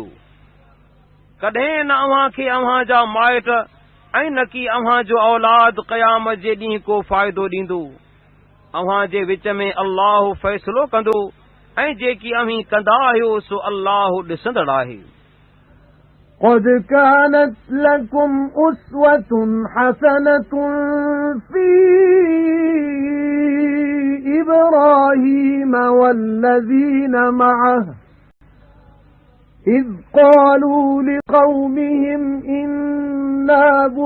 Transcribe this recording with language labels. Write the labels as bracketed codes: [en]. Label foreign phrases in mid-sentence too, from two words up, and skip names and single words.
[sd] कॾहिं न अव्हां खे अव्हां जा माइट ऐं न की अव्हां जो औलाद क़यामत जे ॾींहुं को फ़ाइदो ॾींदो। अव्हां जे विच में अल्लाह फ़ैसिलो कंदो ऐं जेकी अव्हीं कंदा आहियो सो अल्लाह ॾिसंदड़ आहे। [ar] قد كانت لكم أسوة حسنة في إبراهيم والذين معه إذ قالوا لقومهم إنا